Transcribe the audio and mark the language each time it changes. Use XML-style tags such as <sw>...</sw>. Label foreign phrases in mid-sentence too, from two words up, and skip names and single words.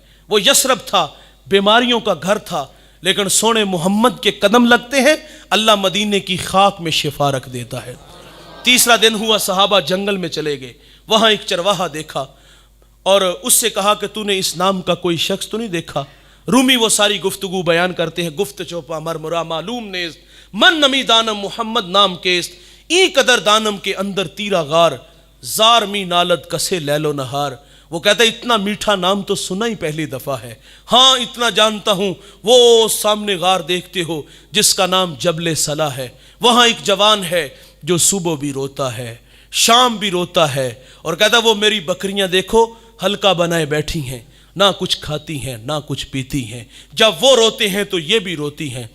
<ur>وہ یثرب تھا، بیماریوں کا گھر تھا، لیکن سونے محمد کے قدم لگتے ہیں اللہ مدینے کی خاک میں شفا رکھ دیتا ہے. تیسرا دن ہوا، صحابہ جنگل میں چلے گئے، وہاں ایک چرواہا دیکھا اور اس سے کہا کہ تو نے اس نام کا کوئی شخص تو نہیں دیکھا؟ رومی وہ ساری گفتگو بیان کرتے ہیں،</ur> <fa>گفت چوپا مرمرا معلوم نیست من نمی دانم محمد نام کیست، این قدر دانم کے اندر تیرا غار، زار می نالد کسے لیل و نہار۔</fa> <ur>وہ کہتا ہے اتنا میٹھا نام تو سنا ہی پہلی دفعہ ہے، ہاں اتنا جانتا ہوں، وہ سامنے غار دیکھتے ہو جس کا نام جبل صلا ہے، وہاں ایک جوان ہے جو صبح بھی روتا ہے شام بھی روتا ہے، اور کہتا ہے وہ میری بکریاں دیکھو حلقہ بنائے بیٹھی ہیں، نہ کچھ کھاتی ہیں نہ کچھ پیتی ہیں، جب وہ روتے ہیں تو یہ بھی روتی ہیں۔</ur>